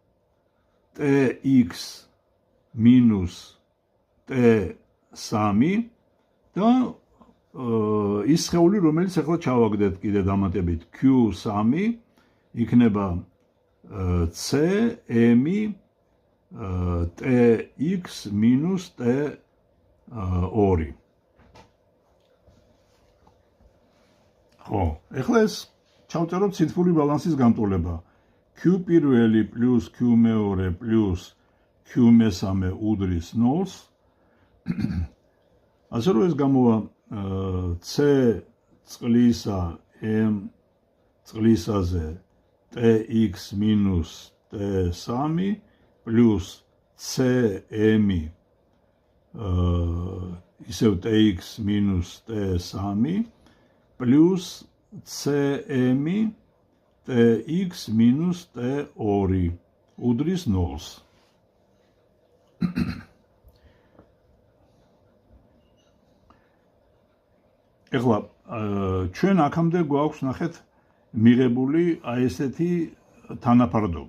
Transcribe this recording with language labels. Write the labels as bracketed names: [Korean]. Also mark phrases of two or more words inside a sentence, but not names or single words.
[Georgian] Tx minus T3 და ის სხეული რომელიც ახლა ჩავაგდეთ კიდე დამატებით Q3 იქნება Cm Tx minus T2 ხო, ეხლა ეს ჩავწეროთ ციფრული ბალანსის გამტოლება. Q პირველი plus Q მეორე plus Q მესამე უდრის 0-ს. ასე რომ ეს გამოვა C წყლისა M წყლისაზე Tx minus T3 plus Cm ისევ Tx minus T3 plus Cm Tx minus T2 უდრის 0-ს. ეხლა ჩვენ აქამდე გვაქვს ნახეთ მიღებული აი ესეთი თანაფარდობა.